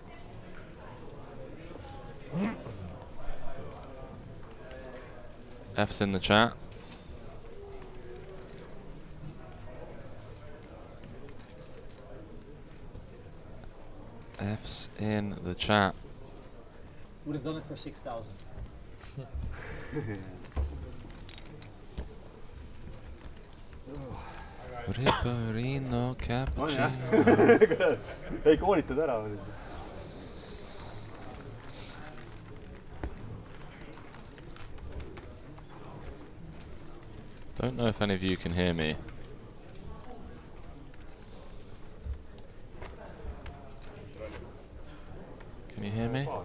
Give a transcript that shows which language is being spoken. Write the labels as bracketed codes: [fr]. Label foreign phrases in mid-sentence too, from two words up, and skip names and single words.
[en] F's in the chat. F's in the chat. Would have done it for 6,000. Ripperino cappuccino. [et] Ei koolitad ära. [en] Don't know if any of you can hear me. Can you hear me?